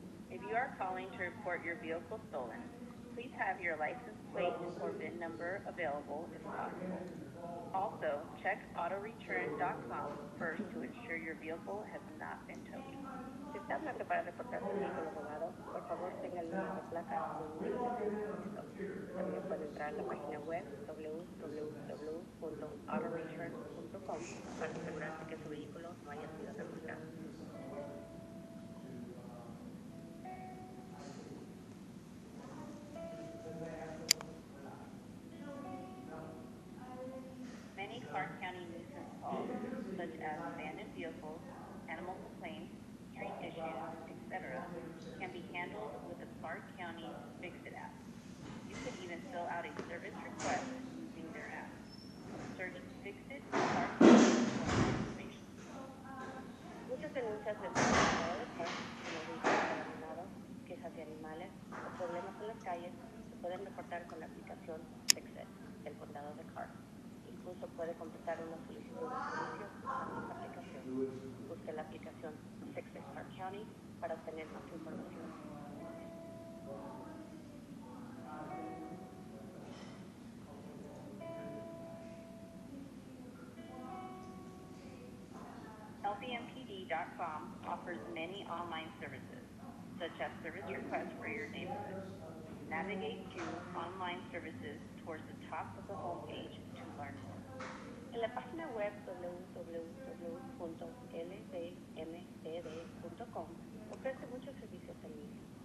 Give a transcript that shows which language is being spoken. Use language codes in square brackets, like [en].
[en] If you are calling to report your vehicle stolen, please have your license plate or VIN number available if possible. Also, check autoreturn.com first to ensure your vehicle has not been towed. [es] Si está hablando para reportar su vehículo robado, por favor tenga el número de placa o un listo. También puede entrar a la página web www.autoreturn.com para asegurarse que su vehículo no haya sido reportado. [en] Many Clark County nuisance calls, such as abandoned vehicles, animal complaints, street issues, etc., can be handled with the Clark County Fix-It app. You can even fill out a service request using their app. Search Fix-It Clark County for more information. [es] Muchas denuncias de estado de Clark, como vehículos abandonados, quejas de animales o problemas en las calles, se pueden reportar con la aplicación Fix-It del condado de Clark. Incluso puede completar una solicitud de servicio usando esta aplicación. Busque la aplicación Fix-It Clark County para obtener más información. [en] LVMPD.com offers many online services, such as service requests for your neighborhood. Navigate to online services towards the top of the homepage to learn more. [es] En la página web www.lvmcd.com ofrece muchos servicios en línea.